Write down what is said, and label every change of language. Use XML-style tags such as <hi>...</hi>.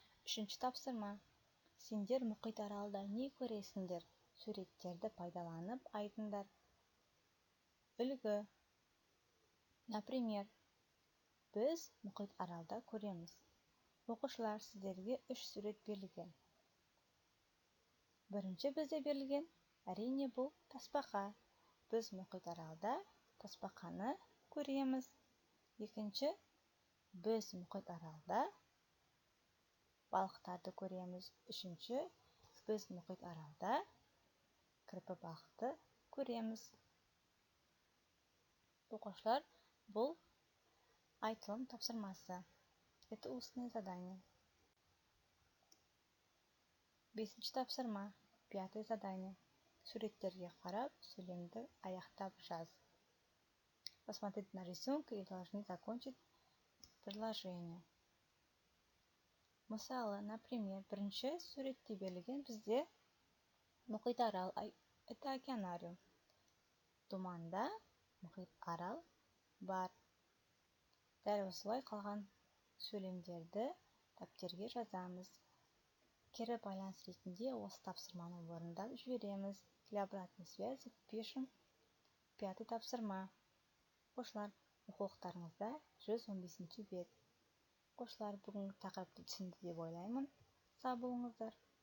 <kk>Үшінші тапсырма. Сендер мұхит аралда не көресіңдер? Суреттерді пайдаланып айтыңдар. Үлгі. Например, біз мұхит аралда көреміз. Оқушылар, сіздерге 3 сурет берілген. Бірінші бізде берілген, әрине бұл тасбақа. Біз мұхит аралда тасбақаны көреміз. Екінші, біз мұхит аралда балықтарды көреміз. Үшінші, біз мұхит аралда кірпі балықты көреміз. Оқушылар, бұл айтылым тапсырмасы.</kk> <ru>Это устное задание.</ru> <kk>Бесінші тапсырма.</kk> <ru>5 задание.</ru> <kk>Суреттерге қарап, сөйлемді аяқтап жаз.</kk> <ru>Посмотрите на рисунок и должны закончить предложение.</ru> <kk>Мысалы, например, бірінші суретте берілген бізде мұхит арал,</kk> <ru>это океанариум.</ru> <kk>Думанда мұхит арал бар. Дәл осылай қалған сөйлемдерді дәптерге жазамыз. Кері байланыс ретінде осы тапсырманы орындап жібереміз.</kk> <ru>Для обратной связи пишем</ru> <kk>5 тапсырма. Оқушылар, оқулықтарыңызда 115 бет. Оқушылар, бүгінгі тақырыпты түсінді деп ойлаймын. Сау болыңыздар.</kk>